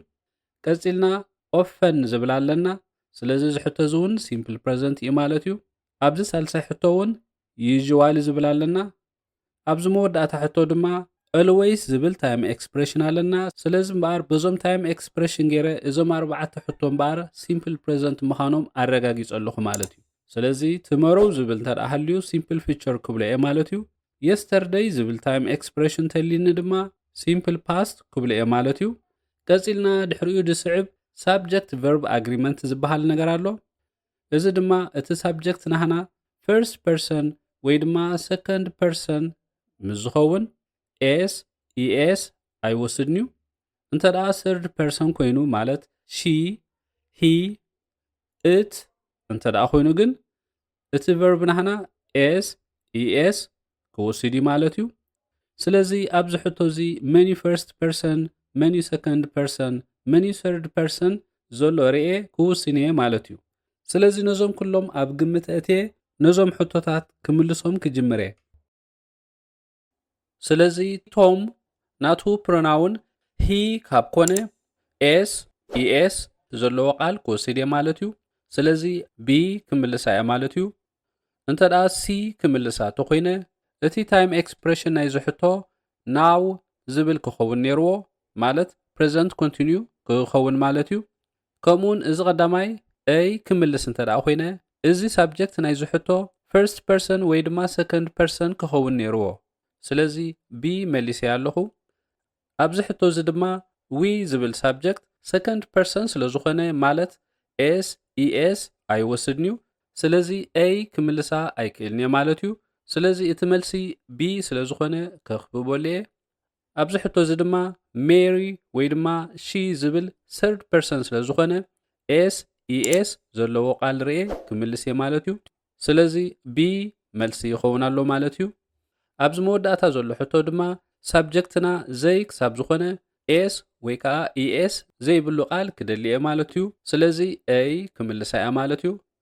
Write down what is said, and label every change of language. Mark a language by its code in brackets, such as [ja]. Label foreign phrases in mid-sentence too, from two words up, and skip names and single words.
[ti] ቀፂልና ኦፈን ዝብል ኣለና ስለዚ እዚ ሕቶ እዚ እውን [en] simple present [ti] እዩ ማለት እዩ ኣብዚ ሳልሳይ ሕቶ እውን ዩዥዋሊ ዝብል ኣለና ኣብዚ መወዳእታ ሕቶ ድማ always ዝብል [en] time expression [ti] ኣለና ስለዚ እምበር በዞም [en] time expression [ti] ገይረ እዞም ኣርባዕተ ሕቶ እምበር [en] simple present [ti] ምዃኖም ኣረጋጊጹ ኣለኹ ማለት እዩ ስለዚ ትመሮው ዝብል እንተደኣ [en] simple future [ti] ክብሎ እየ ማለት እዩ yesterday ዝብል [en] time expression [ti] ተሊኒ ድማ [en] simple past [ti] ክብሎ እየ ማለት እዩ ቀፂልና ድሕሪኡ ድስዕብ [en] subject verb agreement [ti] ዝበሃል ነገር ኣሎ እዚ ድማ እቲ subject ናህና [en] first person [ti] ወይ ድማ [en] second person [ti] ምስ ዝኸውን [en] s es [ti] ኣይወስድንዩ እንተደኣ [en] third person [ti] ኮይኑ ማለት [en] she he [ti] it እንተደኣ ኮይኑ ግን እቲ verb ናህና [en] s es [ti] ክወስድ ማለት እዩ ስለዚ ኣብዚ ሕቶ እዚ [en] many first person many second person many third person [ti] ዘሎ ርኤ ክውስን እየ ማለት እዩ ስለዚ ነዞም ኩሎም ኣብ ግምት እትየ ነዞም ሕቶታት ክምልሶም ክጅምር እየ ስለዚ ቶም ናቱ [en] pronoun he [ti] ካብ ኮነ [en] s es [ti] ዘለዎ ቃል ክወስድ እየ ማለት እዩ ስለዚ b ክምልሳ እየ ማለት እዩ እንተደኣ c ክምልሳ ተኮይነ እቲ [en] time expression [ti] ናይ ዝሕቶ now ዝብል ክኸውን ነይርዎ ማለት present continue ክኸውን ማለት እዩ ከምኡን እዚ ቀዳማይ a ክምልስ እንተደኣ ኮይነ እዚ subject ናይ ዝሕቶ [en] first person [ti] ወይ ድማ [en] second person [ti] ክኸውን ነይርዎ ስለዚ b መሊሰ ኣለኹ ኣብዚ ሕቶ እዚ ድማ we ዝብል subject [en] second person [ti] ስለ ዝኾነ ማለት [en] s es [ti] ኣይወስድንዩ ስለዚ a ክምልሳ ኣይክእልን እየ ማለት እዩ ስለዚ እቲ መልሲ b ስለ ዝኾነ ከኽብበሉ እየ ኣብዚ ሕቶ እዚ ድማ Mary ወይ ድማ she ዝብል [en] third person [ti] ስለ ዝኾነ [en] s es [ti] ዘለዎ ቃል ርኤ ክምልስ እየ ማለት እዩ ስለዚ b መልሲ ይኸውን ኣሎ ማለት እዩ ኣብዚ መወዳእታ ዘሎ ሕቶ ድማ subjectና ዘይ ክሳብ ዝኾነ s ወይ ከዓ es ዘይብሉ ቃል ክደሊ እየ ማለት እዩ ስለዚ a ክምልሳ እያ ማለት እዩ